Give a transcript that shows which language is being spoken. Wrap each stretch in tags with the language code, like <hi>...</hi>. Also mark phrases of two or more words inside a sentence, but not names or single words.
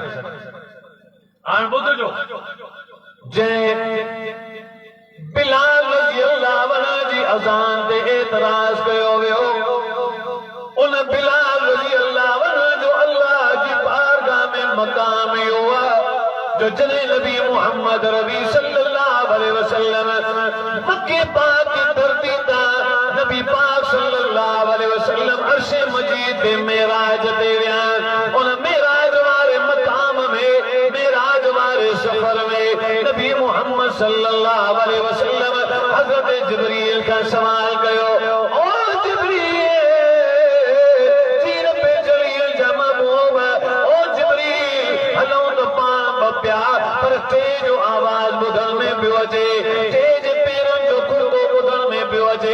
<sd>हाणे ॿुधजो, जंहिं बिलाल</sd> <ar>رضي الله عنه</ar> <sd>जी अज़ान ते एतराज़ कयो वियो, उन बिलाल</sd> <ar>رضي الله عنه</ar> <sd>जो अल्लाह जी बारगाह में मक़ाम इहो आहे जो जॾहिं नबी मुहम्मद रबी</sd> <ar>صلى الله عليه وسلم</ar> <sd>मक्के पाक की धरती तां नबी पाक</sd> <ar>صلى الله عليه وسلم</ar> <sd>अर्श मजीद ते मेराज ते विया। उन मेराज वारे मक़ाम में, मेराज वारे सफ़र में नबी मुहम्मद</sd> <ar>صلى الله عليه وسلم</ar> <sd>हज़रत जिब्रील का सवाल कयो, ओ जिब्रील पर तेज आवाज ॿुधण में पियो अचे, तेज पेरनि जो खुरदो ॿुधण में पियो अचे।</sd>